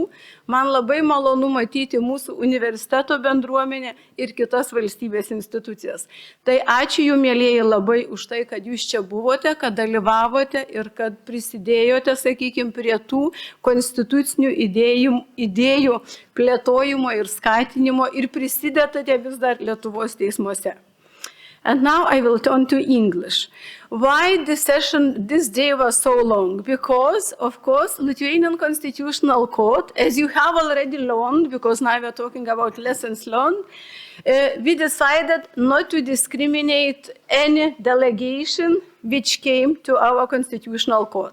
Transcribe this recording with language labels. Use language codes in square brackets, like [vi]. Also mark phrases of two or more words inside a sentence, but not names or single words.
[lt] Man labai malonu matyti mūsų universiteto bendruomenę ir kitas valstybės institucijas. Tai ačiū jums, mielieji, labai už tai, kad jūs čia buvote, kad dalyvavote ir kad prisidėjote, sakykime, prie tų konstitucinių idėjų plėtojimo ir skatinimo ir prisidedate vis dar Lietuvos teismuose. [en] And now I will turn to English. Why this day was so long? Because, of course, Lithuanian Constitutional Court, as you have already learned, because now we are talking about lessons learned, we decided not to discriminate any delegation which came to our Constitutional Court.